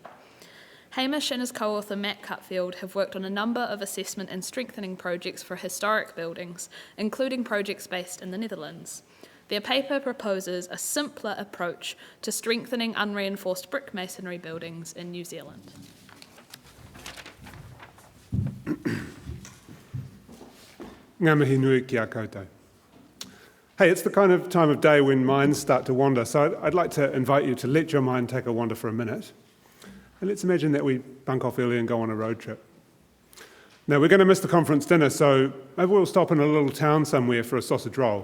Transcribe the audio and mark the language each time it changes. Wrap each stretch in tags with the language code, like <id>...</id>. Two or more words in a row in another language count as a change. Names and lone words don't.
<en>Hamish and his co-author Matt Cutfield have worked on a number of assessment and strengthening projects for historic buildings, including projects based in the Netherlands. Their paper proposes a simpler approach to strengthening unreinforced brick masonry buildings in New Zealand.</en> <mi>Ngā mihi nui ki a koutou.</mi> <en>Hey, it's the kind of time of day when minds start to wander, so I'd like to invite you to let your mind take a wander for a minute. And let's imagine that we bunk off early and go on a road trip. Now, we're going to miss the conference dinner, so maybe we'll stop in a little town somewhere for a sausage roll.</en>